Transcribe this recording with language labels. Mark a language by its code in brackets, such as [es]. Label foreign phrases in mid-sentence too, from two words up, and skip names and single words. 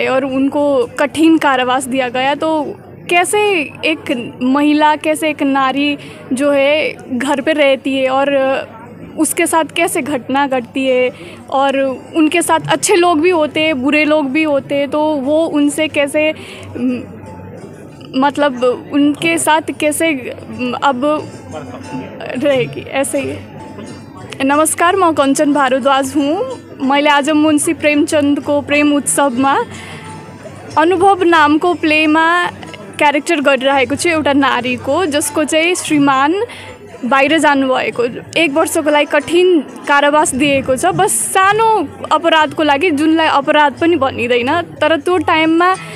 [hi] और उनको कठिन कारावास दिया गया, तो कैसे एक महिला, कैसे एक नारी जो है घर पे रहती है और उसके साथ कैसे घटना घटती है और उनके साथ अच्छे लोग भी होते हैं, बुरे लोग भी होते हैं, तो वो उनसे कैसे मतलब उनके साथ कैसे अब रहेगी, ऐसे ही है। [ne] नमस्कार, म कञ्चन भारद्वाज हूँ। मैले आज मुंशी प्रेमचंदको प्रेम उत्सवमा अनुभव नामको प्लेमा क्यारेक्टर गरिरहेको छु, एउटा नारीको जसको चाहिँ श्रीमान बाहिर जानुभएको, 1 वर्षको लागि कठिन कारावास दिएको छ, बस सानो अपराधको लागि, जुनलाई अपराध पनि भनिँदैन, तर त्यो टाइममा